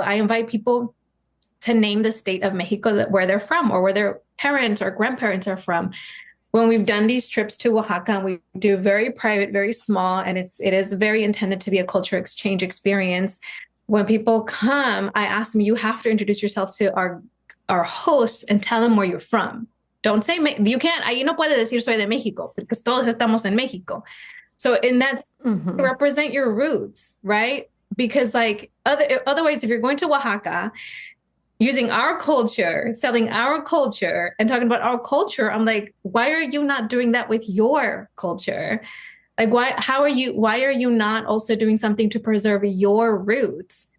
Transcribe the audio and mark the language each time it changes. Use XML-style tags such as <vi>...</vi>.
<en>I invite people to name the state of Mexico where they're from, or where their parents or grandparents are from. When we've done these trips to Oaxaca, and we do very private, very small, and it is very intended to be a culture exchange experience. When people come, I ask them, you have to introduce yourself to our hosts and tell them where you're from. Don't say, you can't,</en> <es>ahí no puede decir soy de México,</es> <en>because</en> <es>todos estamos en México.</es> <en>So, and that's represent your roots, right? Because like otherwise, if you're going to Oaxaca, using our culture, selling our culture and talking about our culture, I'm like, why are you not doing that with your culture? Like, why are you not also doing something to preserve your roots?</en>